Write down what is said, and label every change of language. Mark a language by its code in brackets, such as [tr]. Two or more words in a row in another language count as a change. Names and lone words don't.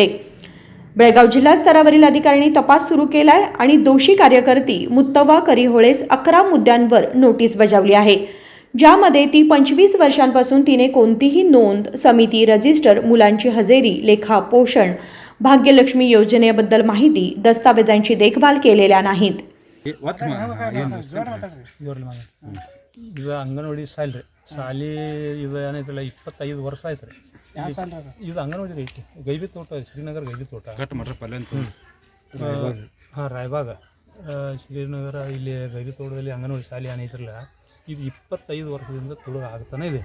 [mr] बेळगाव जिल्हा स्तरावरील अधिकाऱ्यांनी तपास सुरू केलाय आणि दोषी कार्यकर्ती मुत्तवा करिहोळेस 11 मुद्द्यांवर नोटीस बजावली आहे, ज्यामध्ये ती 25 वर्षांपासून तिने कोणतीही नोंद, समिती, रजिस्टर, मुलांची हजेरी, लेखा, पोषण, भाग्यलक्ष्मी योजनेबद्दल माहिती, दस्तावेजांची देखभाल केलेल्या नाहीत. [kn] ಇದು ಅಂಗನವಾಡಿ ಸಾಲಿ ಶಾಲೆ ಇದು ಏನೈತಲ್ಲ 25 ವರ್ಷ ಆಯ್ತು ರೀ. ಇದು ಅಂಗನವಾಡಿ ರೀ, ಗೈಬಿ ತೋಟ, ಶ್ರೀನಗರ ಗೈಬಿ ತೋಟ. ಹಾಂ, ರಾಯಬಾಗ ಶ್ರೀನಗರ ಇಲ್ಲಿ ಗೈಬಿ ತೋಟದಲ್ಲಿ ಅಂಗನವಾಡಿ ಶಾಲೆ ಏನೈತ್ರಲ್ಲ, ಇದು 25 ವರ್ಷದಿಂದ ತುಳುಗ ಆಗ್ತಾನೆ ಇದೆ.